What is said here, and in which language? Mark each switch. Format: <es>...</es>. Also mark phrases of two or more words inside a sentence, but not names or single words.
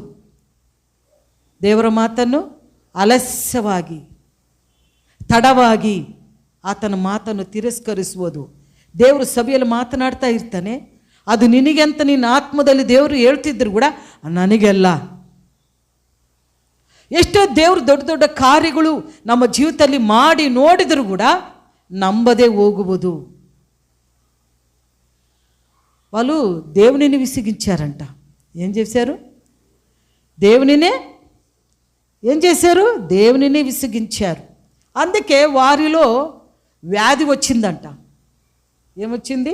<kn>ದೇವರ ಮಾತನ್ನು ಆಲಸ್ಯವಾಗಿ, ತಡವಾಗಿ ಆತನ ಮಾತನ್ನು ತಿರಸ್ಕರಿಸುವುದು. ದೇವರು ಸಭೆಯಲ್ಲಿ ಮಾತನಾಡ್ತಾ ಇರ್ತಾನೆ, ಅದು ನಿನಗೆ ಅಂತ ನಿನ್ನ ಆತ್ಮದಲ್ಲಿ ದೇವರು ಹೇಳ್ತಿದ್ರು ಕೂಡ ನನಗೆಲ್ಲ. ಎಷ್ಟೋ ದೇವರು ದೊಡ್ಡ ದೊಡ್ಡ ಕಾರ್ಯಗಳು ನಮ್ಮ ಜೀವಿತದಲ್ಲಿ ಮಾಡಿ ನೋಡಿದರೂ ಕೂಡ ನಂಬದೇ ಹೋಗುವುದು.</kn> <te>వాళ్ళు దేవునిని విసిగించారంట. ఏం చేశారు? దేవునినే విసిగించారు. అందుకే వారిలో వ్యాధి వచ్చిందంట. ఏమొచ్చింది?</te>